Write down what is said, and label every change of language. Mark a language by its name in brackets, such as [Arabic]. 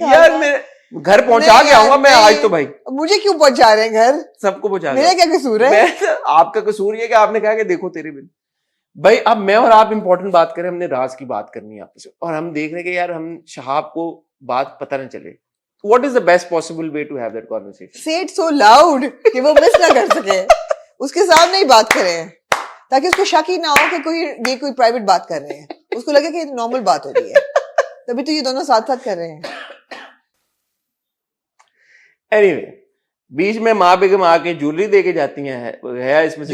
[Hindi] यार, मैं घर पहुंचा के आऊंगा मैं आज. तो भाई मुझे क्यों पहुंचा रहे हैं घर? सबको पहुंचा. मेरा क्या कसूर है? आपका कसूर ये कि आपने कहा कि देखो तेरे बिन. भाई अब मैं और आप इंपॉर्टेंट बात करें, हमने राज की बात करनी है आपसे, और हम देख रहे हैं कि यार हम शहाब को बात पता न चले. [English] what is the best possible way to have that conversation? Say it so loud [Hindi] कि वो मिस ना कर सके, उसके सामने ही बात करें ताकि उसको शक ही ना हो कि ये कोई प्राइवेट बात कर रहे हैं, उसको लगे कि नॉर्मल बात हो रही है। तभी तो ये दोनों साथ साथ कर रहे हैं। Anyway, बीच में माँ बेगम आके ज्वेलरी दे के जाती हैं, हया इसमें से